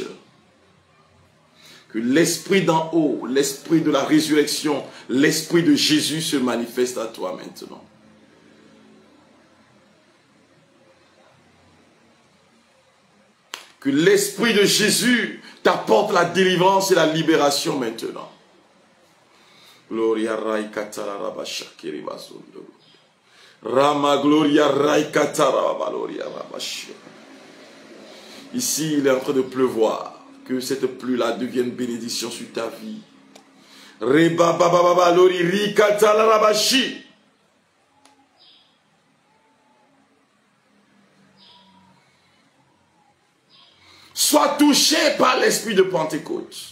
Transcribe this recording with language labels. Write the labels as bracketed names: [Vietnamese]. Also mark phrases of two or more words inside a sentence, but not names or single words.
[French] Que l'Esprit d'en haut, l'Esprit de la résurrection, l'Esprit de Jésus se manifeste à toi maintenant. Que l'Esprit de Jésus t'apporte la délivrance et la libération maintenant. Gloria Rai Katara Rabashakiri Bazundo. Rama Gloria Rai Katara Valoria Rabashir. Ici, il est en train de pleuvoir. Que cette pluie-là devienne bénédiction sur ta vie. Reba Baba Baba Lori Ri Katara Rabashi. Sois touché par l'esprit de Pentecôte.